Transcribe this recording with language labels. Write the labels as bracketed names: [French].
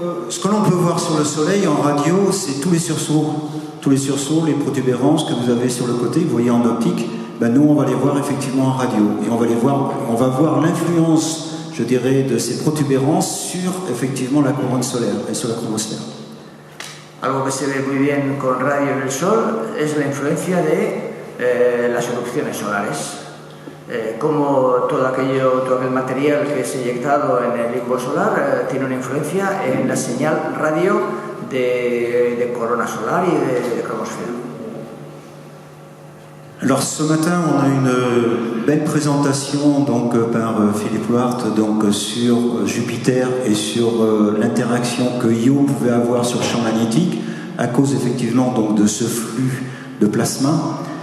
[French] Ce que l'on peut voir sur le Soleil en radio, c'est tous les sursauts, les protubérances que vous avez sur le côté, vous voyez en optique, ben nous on va les voir effectivement en radio, et on va voir l'influence, je dirais, de ces protubérances sur effectivement la couronne solaire et sur la chromosphère. [Spanish] Algo que se ve muy bien con radio en el Sol es la influencia de las erupciones solares. Como todo aquel material que es eyectado en el limbo solar tiene una influencia en la señal radio de corona solar y de cromosfera. [French] Alors ce matin, on a une belle présentation donc, par Philippe Loart donc, sur Jupiter et sur l'interaction que Io pouvait avoir sur le champ magnétique à cause effectivement donc, de ce flux de plasma.